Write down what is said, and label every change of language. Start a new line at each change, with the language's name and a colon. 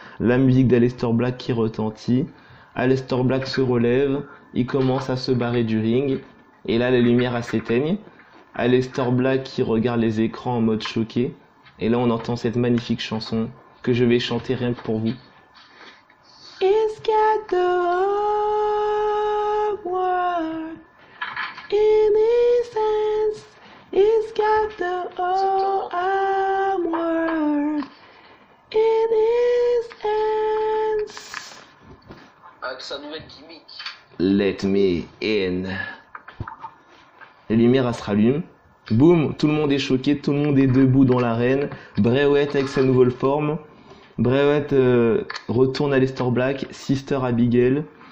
French: La musique d'Aleister Black qui retentit. Aleister Black se relève, il commence à se barrer du ring. Et là, les lumières s'éteignent. Aleister Black qui regarde les écrans en mode choqué. Et là, on entend cette magnifique chanson que je vais chanter rien que pour vous.
English: It's got the whole world in his hands. It's got the whole world in his hands.
French: Avec sa nouvelle gimmick.
English: Let me in.
French: Les lumières elles se rallument. Boum, tout le monde est choqué, tout le monde est debout dans l'arène. Bray Wyatt avec sa nouvelle forme. Bray Wyatt retourne à Aleister Black, Sister Abigail.